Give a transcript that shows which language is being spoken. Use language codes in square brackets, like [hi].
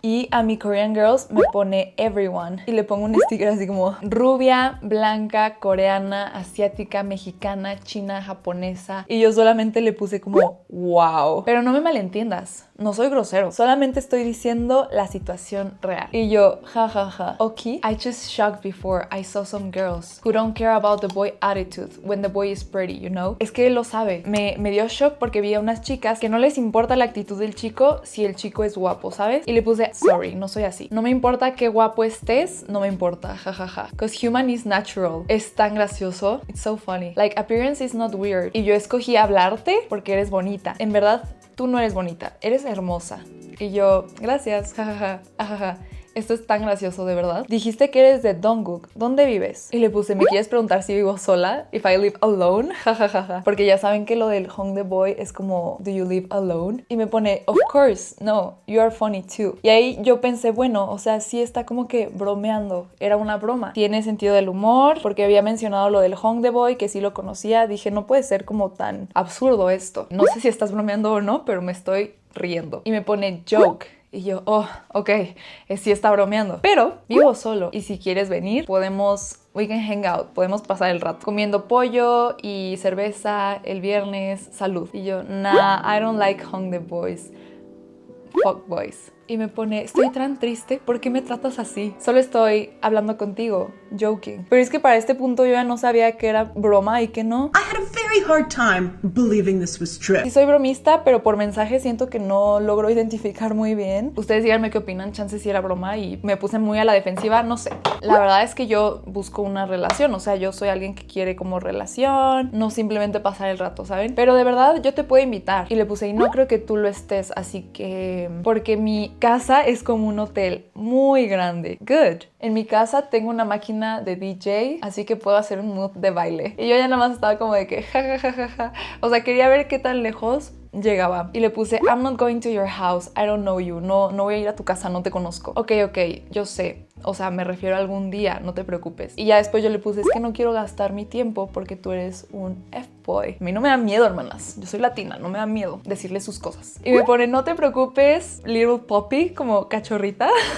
[es] Y a mi Korean Girls me pone everyone. Y le pongo un sticker así como rubia, blanca, coreana, asiática, mexicana, china, japonesa. Y yo solamente le puse como wow. Pero no me malentiendas. No soy grosero, solamente estoy diciendo la situación real. Y yo, jajaja, [en] okay, I just shocked before I saw some girls who don't care about the boy attitude when the boy is pretty, you know? [es] Es que él lo sabe. Me dio shock porque vi a unas chicas que no les importa la actitud del chico si el chico es guapo, ¿sabes? Y le puse, sorry, no soy así. No me importa qué guapo estés, no me importa, jajaja. [en] Because human is natural. [es] Es tan gracioso. [en] It's so funny. Like, appearance is not weird. [es] Y yo escogí hablarte porque eres bonita. En verdad, tú no eres bonita, eres hermosa. Y yo, gracias, jajaja, ajaja. Esto es tan gracioso, de verdad. Dijiste que eres de Dongguk. ¿Dónde vives? Y le puse, ¿me quieres preguntar si vivo sola? [en] If I live alone? [es] Jajajaja. Porque ya saben que lo del Hongdae Boy es como, [en] ¿do you live alone? [es] Y me pone, [en] of course, no, you are funny too. [es] Y ahí yo pensé, bueno, o sea, sí está como que bromeando. Era una broma. Tiene sentido del humor, porque había mencionado lo del Hongdae Boy, que sí lo conocía. Dije, no puede ser como tan absurdo esto. No sé si estás bromeando o no, pero me estoy riendo. Y me pone, joke. Y yo, oh, ok, sí está bromeando. Pero vivo solo y si quieres venir, [en] we can hang out, [es] podemos pasar el rato comiendo pollo y cerveza el viernes, salud. Y yo, [en] nah, I don't like Hongdae boys, fuck boys. [es] Y me pone, estoy tan triste, ¿por qué me tratas así? Solo estoy hablando contigo, joking. Pero es que para este punto yo ya no sabía que era broma y que no. [en] I had a very hard time believing this was true. [es] Sí soy bromista, pero por mensaje siento que no logro identificar muy bien. Ustedes díganme qué opinan, chance si era broma y me puse muy a la defensiva, no sé. La verdad es que yo busco una relación, o sea, yo soy alguien que quiere como relación, no simplemente pasar el rato, ¿saben? Pero de verdad yo te puedo invitar. Y le puse, y no creo que tú lo estés, así que... porque mi casa es como un hotel muy grande. [en] Good. [es] En mi casa tengo una máquina de DJ, así que puedo hacer un mood de baile. Y yo ya nada más estaba como de que ja. O sea, quería ver qué tan lejos llegaba. Y le puse, [en] I'm not going to your house, I don't know you. [es] No voy a ir a tu casa, no te conozco. Ok, yo sé. O sea, me refiero a algún día, no te preocupes. Y ya después yo le puse, es que no quiero gastar mi tiempo porque tú eres un F-boy. A mí no me da miedo, hermanas. Yo soy latina, no me da miedo decirle sus cosas. Y me pone, no te preocupes, [en] little puppy, [es] como cachorrita.